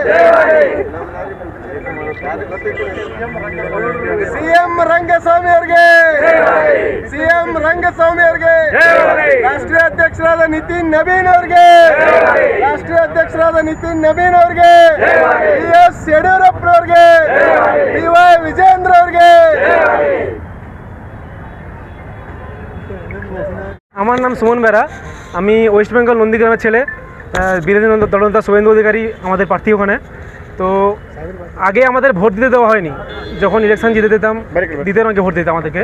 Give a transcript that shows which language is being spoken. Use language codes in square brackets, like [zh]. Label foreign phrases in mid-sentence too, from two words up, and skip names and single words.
[kn] ಸಿಎಂ ರಂಗಸ್ವಾಮಿ ಅವ್ರಿಗೆ, ಸಿಎಂ ರಂಗಸ್ವಾಮಿ ಅವ್ರಿಗೆ, ರಾಷ್ಟ್ರೀಯ ಅಧ್ಯಕ್ಷರಾದ ನಿತಿನ್ ನವೀನ್ ಅವ್ರಿಗೆ, ರಾಷ್ಟ್ರೀಯ ಅಧ್ಯಕ್ಷರಾದ ನಿತಿನ್ ನವೀನ್ ಅವ್ರಿಗೆ, BS ಯಡಿಯೂರಪ್ಪನವ್ರಿಗೆ, BY ವಿಜೇಂದ್ರ ಅವ್ರಿಗೆ। [bn] আমার নাম সুমন বেরা, আমি ওয়েস্ট বেঙ্গল নন্দীগ্রামের ছেলে। বিরোধী দলনেতা শুভেন্দু অধিকারী আমাদের প্রার্থী ওখানে। তো আগে আমাদের ভোট দিতে দেওয়া হয়নি, যখন ইলেকশন জিতে দিতাম দ্বিতীয় রঙে ভোট দিতাম আমাদেরকে।